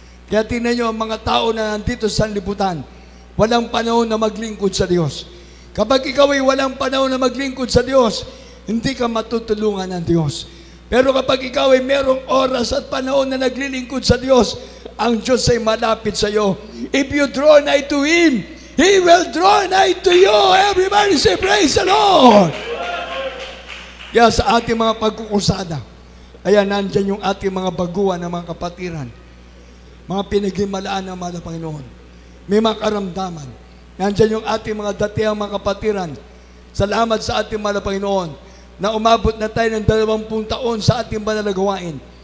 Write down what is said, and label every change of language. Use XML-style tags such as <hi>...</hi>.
<tl>Kaya tingnan nyo ang mga tao na nandito sa sanlibutan, walang panahon na maglingkod sa Diyos. Kapag ikaw ay walang panahon na maglingkod sa Diyos, hindi ka matutulungan ng Diyos. Pero kapag ikaw ay merong oras at panahon na naglilingkod sa Diyos, ang Diyos ay malapit sa iyo.</tl> <en>If you draw nigh to Him, He will draw nigh to you. Everybody say, praise the Lord!</en> <tl>Kaya sa ating mga pagkukusada, ayan, nandyan yung ating mga baguhan ng mga kapatiran. Mga pinaghimalaan ng mga Panginoon. May mga karamdaman. Nandyan yung ating mga datihang mga kapatiran. Salamat sa ating mga Panginoon na umabot na tayo ng 20 taon sa ating banal na gawain.</tl>